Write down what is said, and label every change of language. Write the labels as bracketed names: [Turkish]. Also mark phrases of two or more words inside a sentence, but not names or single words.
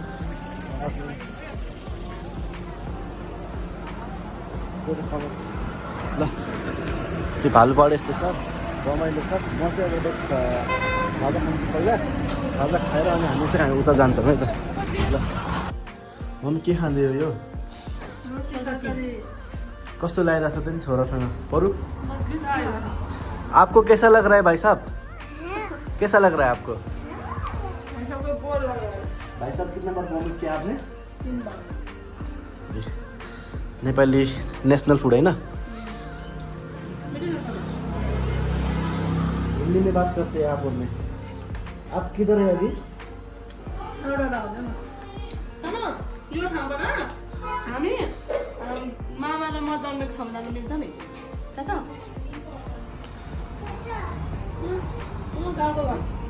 [Nepali] ल त्यो भालुपाडा यस्तो छ रमाइलो छ म चाहिँ अब खाजा खान्छु पहिला खाजा खाएर अनि हामी चाहिँ उता जान्छौँ है त ल मम्मी के खाँदै हो यो कस्तो लागिरहेछ त नि छोरासँग परू [Hindi] आपको कैसा लग रहा है भाई साहब कैसा लग रहा है आपको भाई साहब कितना बार वॉमिट किया आपने नेपाली [English] national food [Hindi] है ना हिंदी में बात करते हैं आप और मैं आप किधर है अभी [Nepali] यो ठाउँबाट हामी मामालाई म जन्मेको ठाउँमा जानु मिल्छ नि थाहा छ गाउँको घर